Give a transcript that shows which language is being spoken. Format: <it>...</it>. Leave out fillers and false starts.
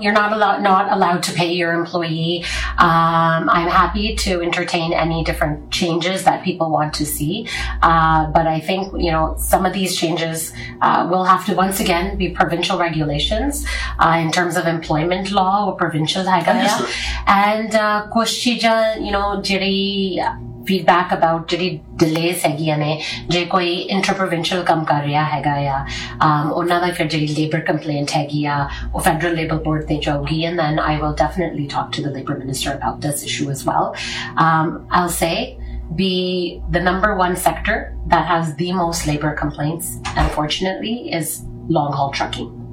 <en>You're not allowed to pay your employee. I'm happy to entertain any different changes that people want to see. But I think, some of these changes will have to once again be provincial regulations in terms of employment law or provincial. And</en> <pa>kuch cheeza, jere feedback about ਜਿਹੜੀ ਡਿਲੇਸ ਹੈਗੀਆਂ ਨੇ, ਜੇ ਕੋਈ inter provincial ਕੰਮ ਕਰ ਰਿਹਾ ਹੈਗਾ ਆ, ਉਹਨਾਂ ਦਾ ਫਿਰ ਜਿਹੜੀ ਲੇਬਰ ਕੰਪਲੇਂਟ ਹੈਗੀ ਆ ਉਹ ਫੈਡਰਲ ਲੇਬਰ ਬੋਰਡ ਤੇ ਜਾਊਗੀ,</pa> <en>And then I will definitely talk to the labour minister about this issue as well. I will say be the number one sector that has the most labor complaints, unfortunately, is long haul trucking.</en>